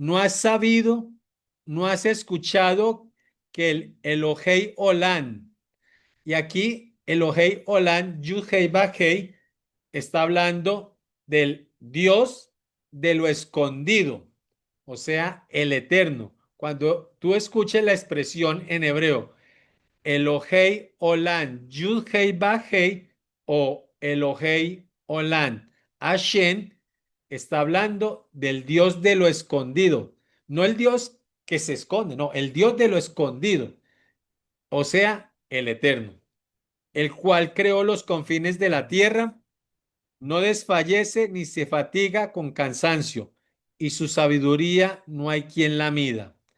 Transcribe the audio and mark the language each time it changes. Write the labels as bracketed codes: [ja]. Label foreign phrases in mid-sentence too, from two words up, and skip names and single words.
[es] No has sabido, no has escuchado que el [he] אלוהי עולם, [es] y aquí [he] אלוהי עולם, [es] Yud-Hei Vah-Hei, está hablando del Dios de lo escondido, o sea, el eterno. Cuando tú escuches la expresión en hebreo, [he] אלוהי עולם, Yud-Hei Vah-Hei o אלוהי עולם, Hashem, [es] está hablando del Dios de lo escondido, no el Dios que se esconde, no, el Dios de lo escondido, o sea, el eterno, el cual creó los confines de la tierra, no desfallece ni se fatiga con cansancio, y su sabiduría no hay quien la mida.